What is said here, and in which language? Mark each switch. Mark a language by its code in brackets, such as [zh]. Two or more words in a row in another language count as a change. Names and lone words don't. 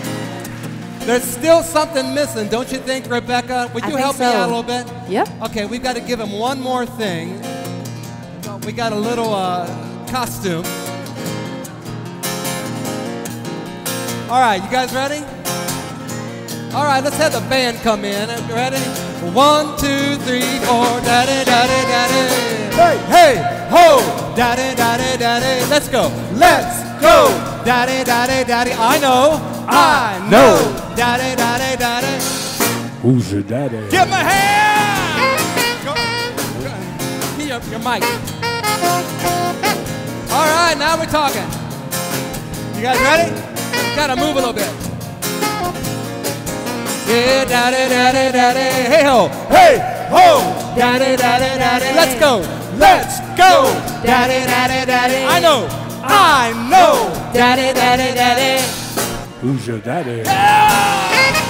[en] There's still something missing, don't you think, Rebecca? Would you help me out a little bit? Yep. Okay, we've got to give him one more thing. We got a little costume. All right, you guys ready? All right, let's have the band come in. Ready? 1, 2, 3, 4. Daddy, daddy, daddy. Hey, hey, ho. Daddy, daddy, daddy. Let's go. Let's go. Daddy, daddy, daddy. I know. Daddy, daddy, daddy. Who's your daddy? Give him a hand. Go. Here, your mic. All right, now we're talking. You guys ready? You gotta move a little bit. Yeah, daddy, daddy, daddy, hey ho, daddy, daddy, daddy, let's go, daddy, daddy, daddy, I know, daddy, daddy, daddy. Who's your daddy?